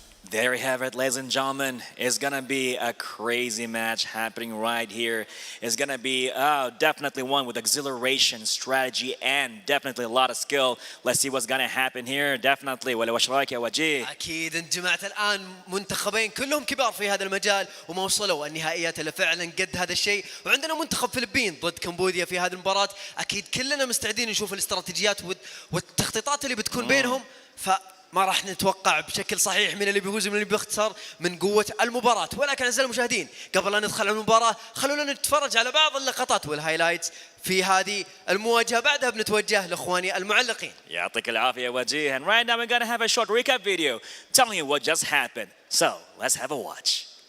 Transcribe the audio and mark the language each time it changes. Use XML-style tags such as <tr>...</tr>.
<en>There we have it, ladies and gentlemen. It's gonna be a crazy match happening right here. It's gonna be definitely one with exhilaration, strategy, and definitely a lot of skill. Let's see what's gonna happen here. Definitely.</en> <ar>ولا وش رايك يا وجيه؟ أكيد انجمعت الآن منتخبين كلهم كبار في هذا المجال وما وصلوا النهائيات إلا فعلا قد هذا الشيء، وعندنا منتخب فلبين ضد كمبوديا في هذه المباراة. أكيد كلنا مستعدين نشوف الاستراتيجيات والتخطيطات اللي بتكون بينهم، ما راح نتوقع بشكل صحيح من اللي بيفوز ومن اللي بيخسر من قوة المباراة. ولكن أعزائي المشاهدين، قبل لا ندخل على المباراة خلونا نتفرج على بعض اللقطات والهايلايتس في هذه المواجهة، بعدها بنتوجه لإخواني المعلقين. يعطيك العافية وجيه.</ar> <en>And right now we're gonna have a short recap video telling you what just happened. So let's have a watch.</en>